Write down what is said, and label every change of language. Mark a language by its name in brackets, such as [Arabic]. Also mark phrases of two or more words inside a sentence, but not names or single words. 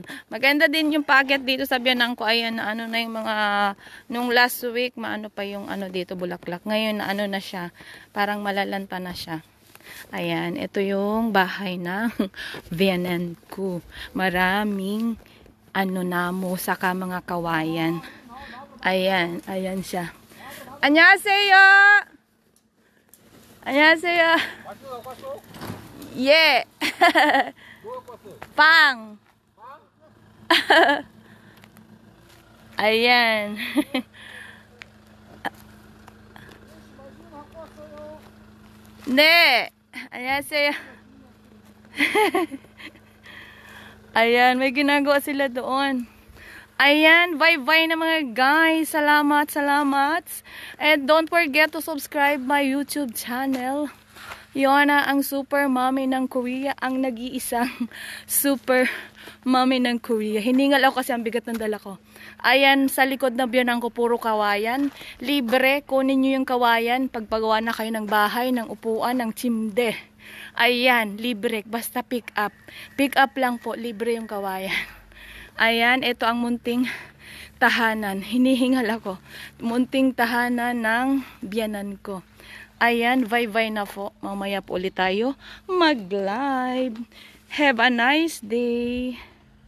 [Filipino] Maganda din yung paakyat dito sa biyanan ko. Ayan, na na yung mga, nung last week, maano pa yung dito, bulaklak. Ngayon, na na siya. Parang malalanta na siya. Ayan, ito yung bahay ng biyanan ko. Maraming, namo, saka mga kawayan. Ayan, ayan siya. [Korean] 안녕하세요. 안녕하세요. 예. 빵. Ayan. 네. 안녕하세요. [Filipino] Ayan, may ginagawa sila doon. Ayan, bye-bye na mga guys. Salamat. [English] And don't forget to subscribe my YouTube channel. [Filipino] Yona, ang super mommy ng Korea. Ang nag-iisang super mommy ng Korea. Hiningal ako kasi ang bigat ng dala ko. Ayan, sa likod na biyanan ko, puro kawayan. Libre, kunin nyo yung kawayan. Pagpagawa na kayo ng bahay, ng upuan, ng chimde. Ayan, libre. Basta [English] pick up. Pick up [Filipino] lang po, libre yung kawayan. Ayan, ito ang munting tahanan. Hinihingal ako. Munting tahanan ng biyanan ko. Ayan, bye-bye na po. Mamaya po ulit tayo mag-live. [English] Have a nice day.